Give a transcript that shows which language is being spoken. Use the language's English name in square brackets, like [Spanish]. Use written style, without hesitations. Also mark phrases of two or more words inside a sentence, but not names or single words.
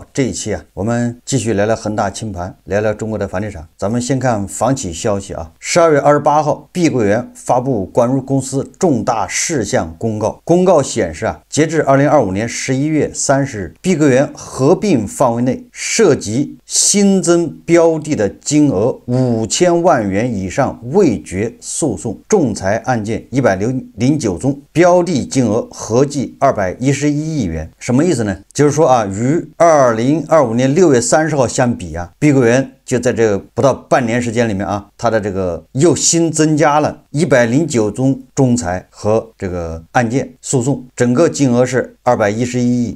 [Chinese] 这一期我们继续聊聊恒大清盘，聊聊中国的房地产。咱们先看房企消息12月28号，碧桂园发布关于公司重大事项公告。公告显示截至2025年11月30日，碧桂园合并範圍內涉及新增標的的金額5000萬元以上未決訴訟仲裁案件109宗，標的金額合計211億元。什麼意思呢？就是說與2025年6月30號相比碧桂園就在這個不到半年時間裡面它的這個又新增加了109宗仲裁和這個案件訴訟，整個金額是211億。